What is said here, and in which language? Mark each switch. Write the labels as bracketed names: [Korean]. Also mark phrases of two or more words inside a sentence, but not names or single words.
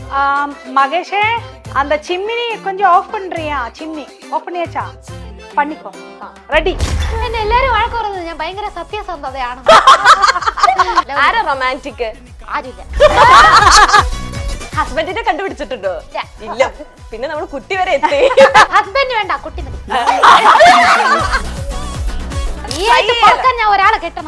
[Tamil] மகேஷே அந்த சிம்மினி கொஞ்சம் ஆஃப் பண்றியா? சிம்னி ஆஃப் பண்ணியாச்சா? பண்ணிக்கோ. [Malayalam] റെഡി. എന്നെ എല്ലാരും വഴക്ക് പറയുന്നത് ഞാൻ ഭയങ്കര സത്യസന്ധതയാണ്. ആരാ റൊമാൻറ്റിക്? ആരില്ല. ഹസ്ബൻഡിനെ കണ്ടുപിടിച്ചിട്ടുണ്ടോ? ഇല്ല. പിന്നെ നമ്മൾ കുട്ടി വരെ എത്തി. ഹസ്ബൻഡ് വേണ്ട, കുട്ടി മതി. ഈ ആയിട്ട് പോക്കാൻ ഞാൻ ഒരാളെ കെട്ടണം.